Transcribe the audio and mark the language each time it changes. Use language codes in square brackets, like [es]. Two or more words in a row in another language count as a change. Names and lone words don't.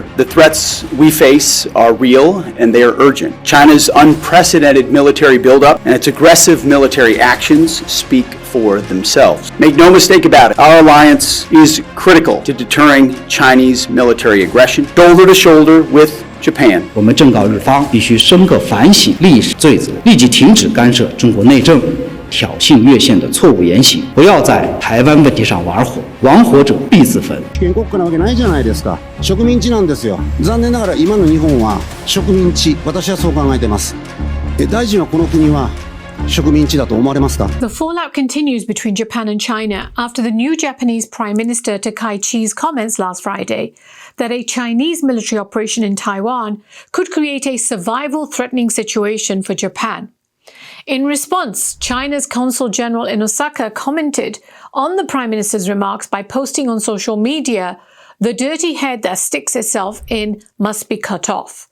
[en] The threats we face are real and they are urgent. China's unprecedented military buildup and its aggressive military actions speak for themselves. Make no mistake about it, our alliance is critical to deterring Chinese military aggression, shoulder to shoulder with Japan. [zh] 我们正告日方必须深刻反省历史罪责，立即停止干涉中国内政、挑衅越线的错误言行，不要在台湾问题上玩火，玩火者必自焚。 [ja] 主権国家なわけないじゃないですか。植民地なんですよ。残念ながら今の日本は植民地、私はそう考えています。大臣はこの国は植民地だと思われますか? [en] The fallout continues between Japan and China after the new Japanese Prime Minister Takaichi's comments last Friday that a Chinese military operation in Taiwan could create a survival-threatening situation for Japan. In response, China's Consul General in Osaka commented on the Prime Minister's remarks by posting on social media, "The dirty head that sticks itself in must be cut off."